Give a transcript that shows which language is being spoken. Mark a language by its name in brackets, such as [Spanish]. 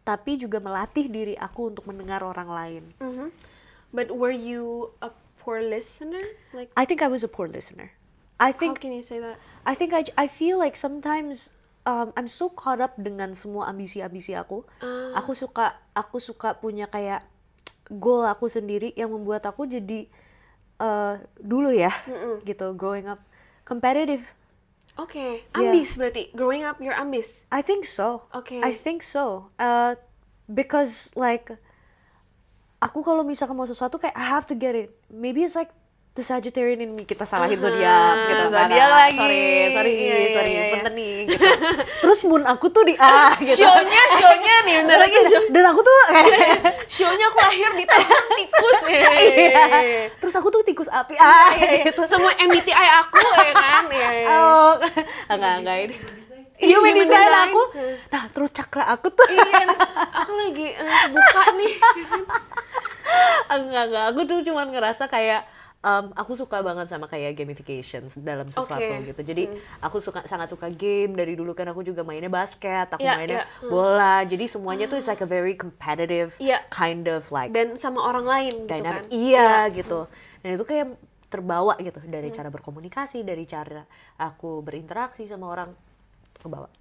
[Indonesian] Tapi juga melatih diri aku untuk mendengar orang lain. [English] But were you a poor listener? Like, I think I was a poor listener. How can you say that? I think I feel like sometimes I'm so caught up [Indonesian] dengan semua ambisi-ambisi aku. Aku suka punya kayak goal aku sendiri yang membuat aku jadi dulu ya gitu, [English] growing up competitive. [Indonesian] Ambis berarti. [English] Growing up, you're [Indonesian] ambis? [English] I think so. I think so. Because like [Indonesian] aku kalau misalkan mau sesuatu kayak [English] I have to get it. Maybe it's like the Sagittarian in me, [Indonesian] kita salahin zodiak gitu kan. Zodiak lagi. [English] Sorry, [Indonesian] Iya. punten nih gitu. Terus moon aku tuh di A gitu. Show-nya nih, bentar lagi Dan aku tuh kayak show-nya aku lahir di tahun tikus. iya. Terus aku tuh tikus api gitu. Semua MBTI aku ya kan. Iya. Oh, enggak ini. Human design aku. Nah, terus cakra aku tuh. Iya, aku lagi buka nih. Enggak. Aku tuh cuman ngerasa kayak aku suka banget sama kayak gamification dalam sesuatu gitu. Jadi aku sangat suka game dari dulu kan aku juga mainnya basket, aku mainnya bola. Jadi semuanya tuh [English] it's like a very competitive kind of like [Indonesian] Dan sama orang lain gitu [English] dynamic. [Indonesian] kan. Iya gitu. Dan itu kayak terbawa gitu dari cara berkomunikasi, dari cara aku berinteraksi sama orang kebawa.